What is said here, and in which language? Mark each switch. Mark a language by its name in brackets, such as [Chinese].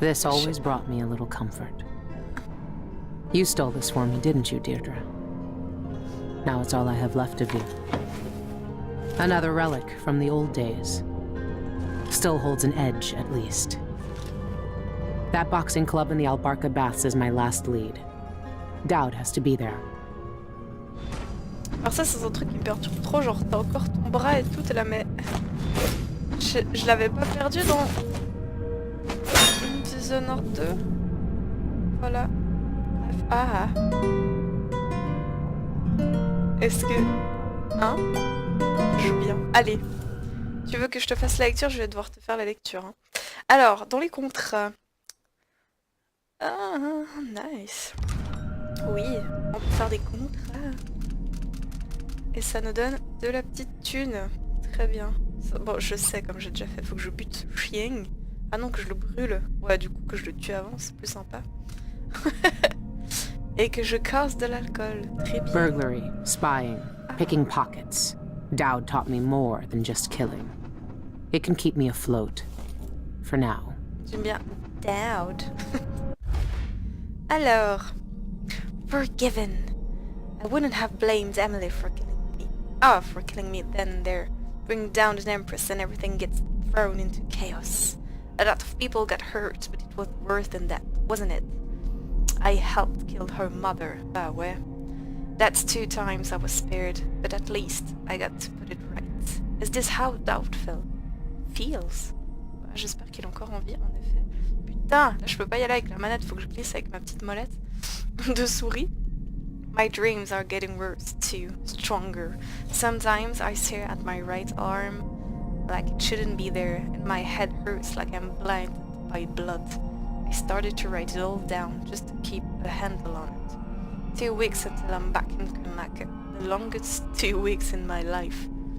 [English] This always brought me a little comfort. You stole this for me, didn't you, Deirdre? Now it's all I have left of you. Another relic from the old days. Still holds an edge, at least. That boxing club in the Albarca Baths is my last lead. Dowd has to be there. [French] Alors ça, c'est un truc qui me perturbe trop, genre t'as encore ton bras et tout, t'es là, mais... Je l'avais pas perdu dans... Dishonored 2. Voilà. Bref. Ah. Est-ce que... Hein? Je joue bien. Allez. Tu veux que je te fasse la lecture? Je vais devoir te faire la lecture. Hein. Alors, dans les contrats... Ah, [English] nice. [French] Oui, on peut faire des contrats. Et ça nous donne de la petite thune. Très bien. Bon, je sais, comme j'ai déjà fait, faut que je bute chien. Ah non, que je le brûle. Ouais, du coup, que je le tue avant, c'est plus sympa. Et que je casse de l'alcool. Très bien. [English] Burglary, spying, picking pockets. Dowd taught me more than just killing. It can keep me afloat. For now. [French] J'aime bien Dowd. Alors, [English] forgiven. I wouldn't have blamed Emily for killing me. Ah, for killing me then and there. Bring down an empress and everything gets thrown into chaos. A lot of people got hurt, but it was worse than that, wasn't it? I helped kill her mother, well. That's 2 times I was spared, but at least I got to put it right. Is this how Dowd feels? [French] Bah, j'espère qu'il est encore en vie, en effet. Putain, là je peux pas y aller avec la manette, faut que je glisse avec ma petite molette de souris. [English] My dreams are getting worse too, stronger. Sometimes I stare at my right arm like it shouldn't be there, and my head hurts like I'm blinded by blood. I started to write it all down just to keep a handle on it. 2 weeks until I'm back in Karnaca, the longest 2 weeks in my life.